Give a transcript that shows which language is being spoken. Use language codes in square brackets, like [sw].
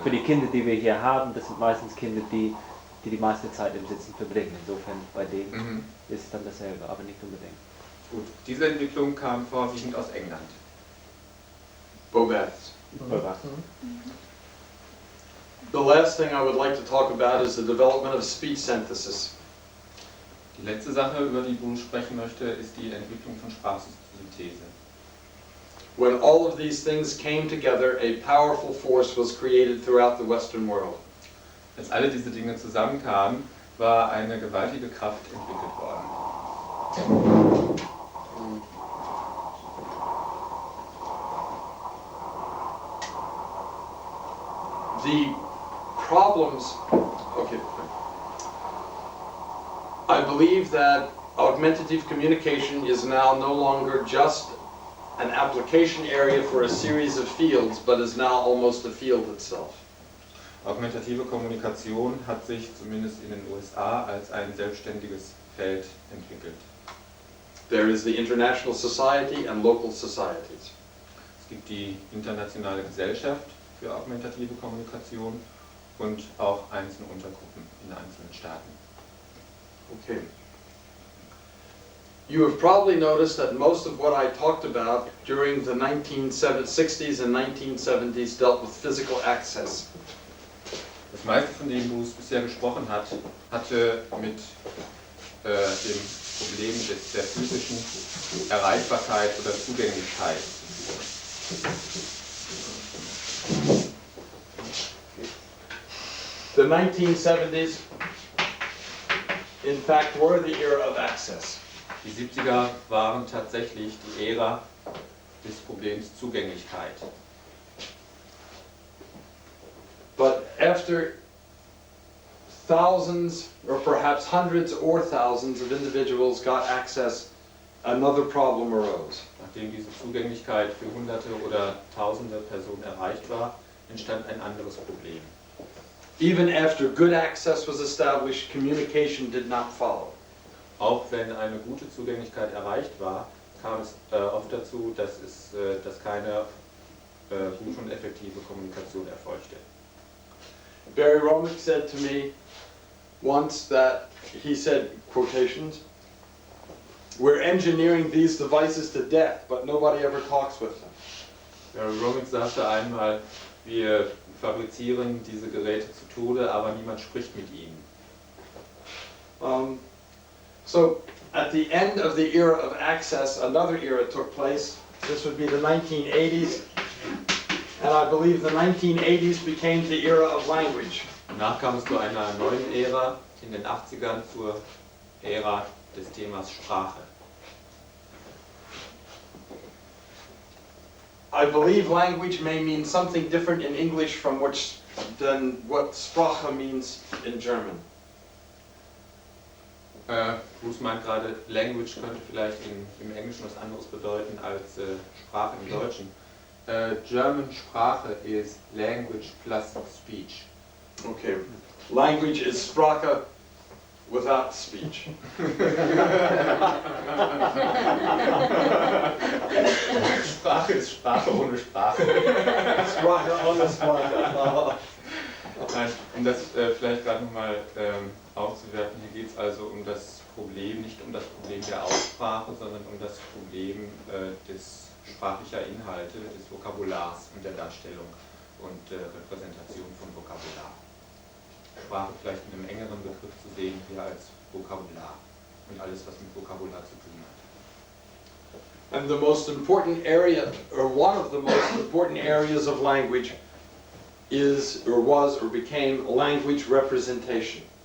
[de] für die Kinder, die wir hier haben, das sind meistens Kinder, die die meiste Zeit im Sitzen verbringen. Insofern bei denen ist es dann dasselbe, aber nicht unbedingt. Gut, diese Entwicklung kam vorwiegend aus England. Bobets. Oder? [en] The last thing I would like to talk about is the development of speech synthesis. [de] Die letzte Sache, über die ich sprechen möchte, ist die Entwicklung von Sprachsynthese. [en] When all of these things came together, a powerful force was created throughout the Western world. [de] Als alle diese Dinge zusammenkamen, war eine gewaltige Kraft entwickelt worden. [en] The problems, okay, I believe that augmentative communication is now no longer just an application area for a series of fields, but is now almost a field itself. [de] Augmentative Kommunikation hat sich zumindest in den USA als ein selbstständiges Feld entwickelt. [en] There is the International Society and local societies. [de] Es gibt die internationale Gesellschaft für augmentative Kommunikation und auch einzelne Untergruppen in einzelnen Staaten. [en] Okay. You have probably noticed that most of what I talked about during the 1960s and 1970s dealt with physical access. [de] Das meiste von dem, wo es bisher gesprochen hat, hatte mit dem Problem der physischen Erreichbarkeit oder Zugänglichkeit zu tun. [en] The 1970s, in fact, were the era of access. [de] Die 70er waren tatsächlich die Ära des Problems Zugänglichkeit. [en] But after thousands, or perhaps hundreds or thousands of individuals got access, another problem arose. [de] Nachdem diese Zugänglichkeit für Hunderte oder Tausende Personen erreicht war, entstand ein anderes Problem. [en] Even after good access was established, communication did not follow. [de] Auch wenn eine gute Zugänglichkeit erreicht war, kam es oft dazu, dass keine gute und effektive Kommunikation erfolgte. [en] Barry Romick said to me once that, he said, quotations, "We're engineering these devices to death, but nobody ever talks with them." [de] Barry Romick sagte einmal, wir fabrizieren diese Geräte zu Tode, aber niemand spricht mit ihnen. [en] So at the end of the era of access, another era took place. This would be the 1980s. And I believe the 1980s became the era of language. [de] Danach kam es zu einer neuen Ära in den 80ern, zur Ära des Themas Sprache. [en] I believe language may mean something different in English than what Sprache means in German. [de] Bruce meint gerade, Language könnte vielleicht im Englischen was anderes bedeuten als Sprache im Deutschen. [en] German Sprache is language plus speech. Okay. Language is Sprache without speech. [de] Sprache ist Sprache ohne Sprache. Sprache ohne Sprache. Nein, um das vielleicht gerade nochmal aufzuwerfen, hier geht es also um das Problem, nicht um das Problem der Aussprache, sondern um das Problem des sprachlicher Inhalte, des Vokabulars und der Darstellung und Repräsentation von Vokabular. Sprache vielleicht in einem engeren Begriff zu sehen, hier als Vokabular und alles, was mit Vokabular zu tun hat. [en] And the most important area, or one of the most important areas of language is, or was, or became language representation.